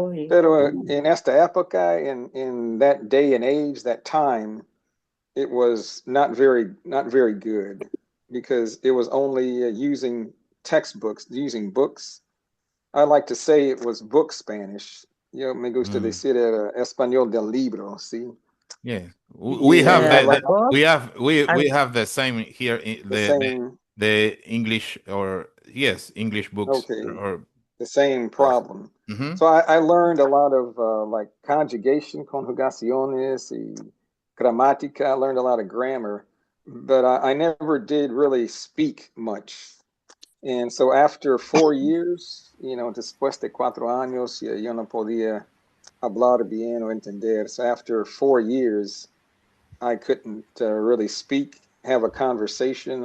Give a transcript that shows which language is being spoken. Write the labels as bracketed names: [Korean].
[Spanish] Pero en esta época, [English] in that day and age, that time, it was not very good because it was only using textbooks, using books. I like to say it was book Spanish. [Spanish] Yo me gusta decir español del libro, ¿sí? [English] Yeah, we Yeah, have I like we have the same here. The English, or yes, English books, okay, or the same problem. So I learned a lot of like conjugation, [Spanish] conjugaciones, y gramática. [English] I learned a lot of grammar, but I never did really speak much. And so after 4 years, [Spanish] después de 4 años, yo no podía hablar bien o entender. [English] So after 4 years, I couldn't really speak, have a conversation.